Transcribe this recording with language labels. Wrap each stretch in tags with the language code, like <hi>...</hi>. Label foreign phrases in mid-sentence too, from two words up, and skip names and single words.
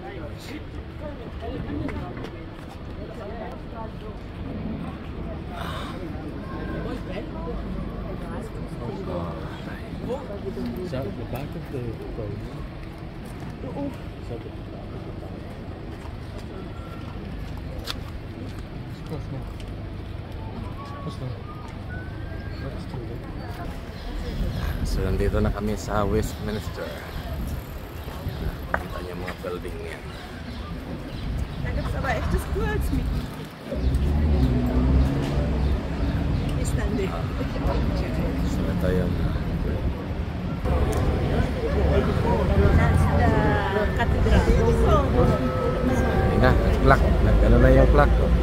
<en>Is that the back of the phone?</en> <tl>Oo.</tl> <en>Is that the back of the phone? What's that? What's that? That's too late.</en> <tl>So nandito na kami sa Westminster. Nakita niyo mga building niya.</tl> <de>Da gibt es aber echtes Kurzmeet. Ist dann nicht.</de> <tl>So ito yung</tl> <en>That's the cathedral.</en> <tl>yun na, clock. Nag-ano na yung clock.</tl>